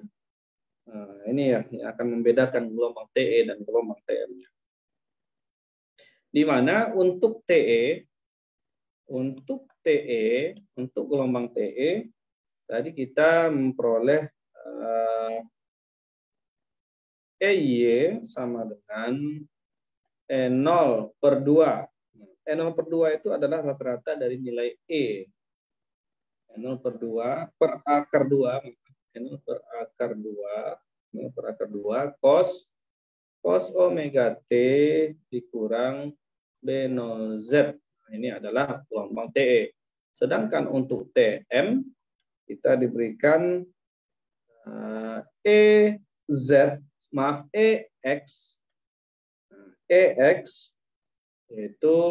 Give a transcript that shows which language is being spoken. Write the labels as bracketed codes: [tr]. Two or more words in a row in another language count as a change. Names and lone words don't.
[id] Nah, ini ya yang akan membedakan gelombang TE dan gelombang TM-nya. Di mana untuk untuk gelombang TE tadi kita memperoleh EY sama dengan E0 per 2. E0 per 2 itu adalah rata-rata dari nilai E. E0 per 2 per akar 2. E0 per akar 2. E0 per akar 2 cos omega T dikurang B0Z. Ini adalah gelombang TE. Sedangkan untuk TM kita diberikan EX yaitu